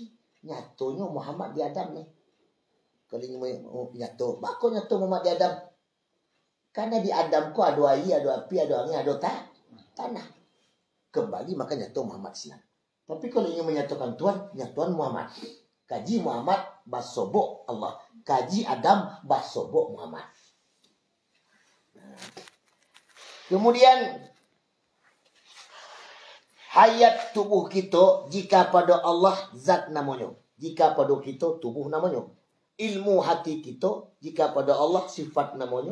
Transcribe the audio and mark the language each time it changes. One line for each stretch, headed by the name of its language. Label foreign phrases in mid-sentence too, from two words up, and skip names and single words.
Minangkabau: Nyatonya Muhammad di Adam nih. Kalau nyata, bako nyata Muhammad di Adam.
Indonesian: Karena di Adam ku ada air, ada api, ada angin, ada tanah. Kembali maka nyata Muhammad siang. Tapi kalau ingin menyatakan Tuhan Muhammad.
Minangkabau: Kaji Muhammad basobok Allah. Kaji Adam basobok Muhammad.
Indonesian: Kemudian hayat tubuh kita jika pada Allah zat namanya. Jika pada kita tubuh namanya. Ilmu hati kita jika pada Allah sifat namanya.